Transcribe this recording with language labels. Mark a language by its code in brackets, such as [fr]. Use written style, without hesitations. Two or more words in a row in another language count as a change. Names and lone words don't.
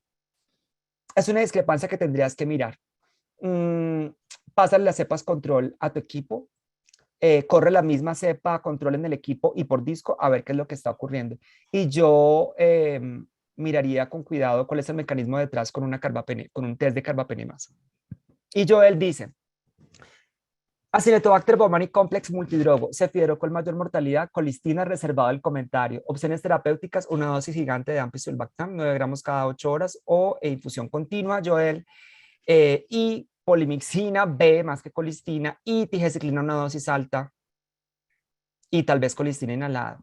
[es] Es una discrepancia que tendrías que mirar. Pásale las cepas control a tu equipo, corre la misma cepa control en el equipo y por disco a ver qué es lo que está ocurriendo. Y yo miraría con cuidado cuál es el mecanismo detrás con con un test de carbapenemasa. Y Joel dice, Acinetobacter baumannii complex multidrogo, cefidero con mayor mortalidad, colistina reservado el comentario, opciones terapéuticas, una dosis gigante de ampicillin-bactam, 9 gramos cada 8 horas o infusión continua, Joel, y polimixina B más que colistina y tigecyclina una dosis alta y tal vez colistina inhalada.